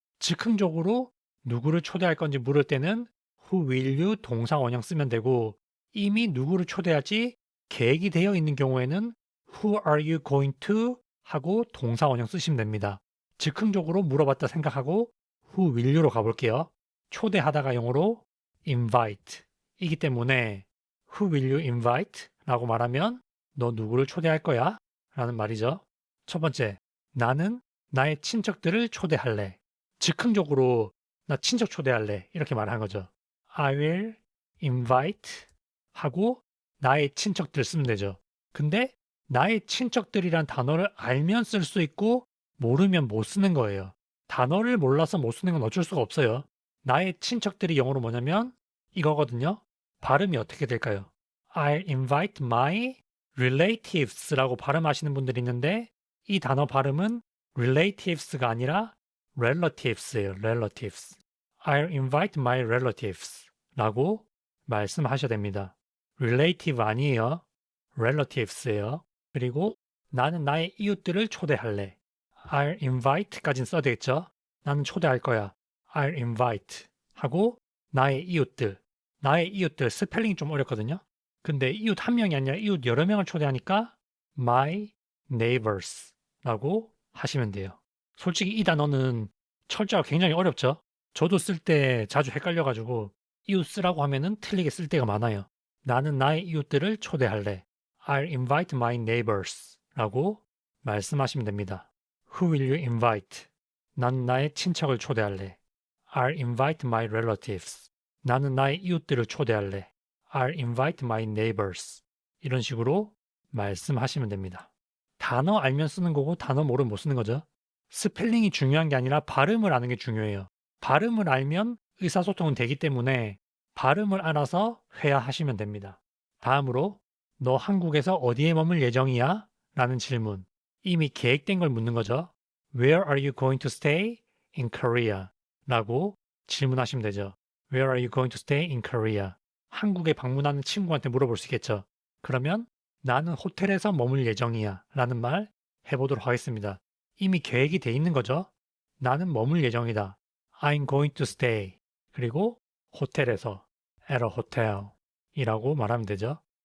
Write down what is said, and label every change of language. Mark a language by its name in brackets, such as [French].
[Korean] 즉흥적으로 누구를 초대할 건지 물을 때는 [English] Who will you [Korean] 동사 원형 쓰면 되고 이미 누구를 초대할지 계획이 되어 있는 경우에는 [English] Who are you going to [Korean] 하고 동사 원형 쓰시면 됩니다. 즉흥적으로 물어봤다 생각하고 [English] Who will you [Korean] 로 가볼게요. 초대하다가 영어로 invite 이기 때문에 [English] Who will you invite? [Korean] 라고 말하면 너 누구를 초대할 거야? 라는 말이죠. 첫 번째, 나는 나의 친척들을 초대할래. 즉흥적으로 나 친척 초대할래. 이렇게 말한 거죠. [English] I will invite [Korean] 하고 나의 친척들 쓰면 되죠. 근데 나의 친척들이란 단어를 알면 쓸 수 있고 모르면 못 쓰는 거예요. 단어를 몰라서 못 쓰는 건 어쩔 수가 없어요. 나의 친척들이 영어로 뭐냐면 이거거든요. 발음이 어떻게 될까요? [English] I'll invite my relatives [Korean] 라고 발음하시는 분들이 있는데 이 단어 발음은 relatives가 아니라 relatives예요. [English] relatives. I'll invite my relatives [Korean] 라고 말씀하셔야 됩니다. relative 아니에요. relatives예요. 그리고 나는 나의 이웃들을 초대할래. [English] I'll invite [Korean] 까지는 써야 되겠죠. 나는 초대할 거야. [English] I'll invite [Korean] 하고 나의 이웃들. 나의 이웃들 스펠링이 좀 어렵거든요. 근데 이웃 한 명이 아니라 이웃 여러 명을 초대하니까 [English] my neighbors [Korean] 라고 하시면 돼요. 솔직히 이 단어는 철자가 굉장히 어렵죠. 저도 쓸 때 자주 헷갈려가지고 이웃 쓰라고 하면은 틀리게 쓸 때가 많아요. 나는 나의 이웃들을 초대할래. [English] I'll invite my neighbors [Korean] 라고 말씀하시면 됩니다. [English] Who will you invite? [Korean] 난 나의 친척을 초대할래. [English] I'll invite my relatives. [Korean] 나는 나의 이웃들을 초대할래. [English] I'll invite my neighbors. [Korean] 이런 식으로 말씀하시면 됩니다. 단어 알면 쓰는 거고 단어 모르면 못 쓰는 거죠. 스펠링이 중요한 게 아니라 발음을 아는 게 중요해요. 발음을 알면 의사소통은 되기 때문에 발음을 알아서 회화하시면 됩니다. 다음으로 너 한국에서 어디에 머물 예정이야? 라는 질문. 이미 계획된 걸 묻는 거죠. [English] Where are you going to stay in Korea? [Korean] 라고 질문하시면 되죠. [English] Where are you going to stay in Korea? [Korean] 한국에 방문하는 친구한테 물어볼 수 있겠죠. 그러면 나는 호텔에서 머물 예정이야 라는 말 해보도록 하겠습니다. 이미 계획이 돼 있는 거죠. 나는 머물 예정이다. [English] I'm going to stay. [Korean] 그리고 호텔에서 [English] at a hotel [Korean] 이라고 말하면 되죠.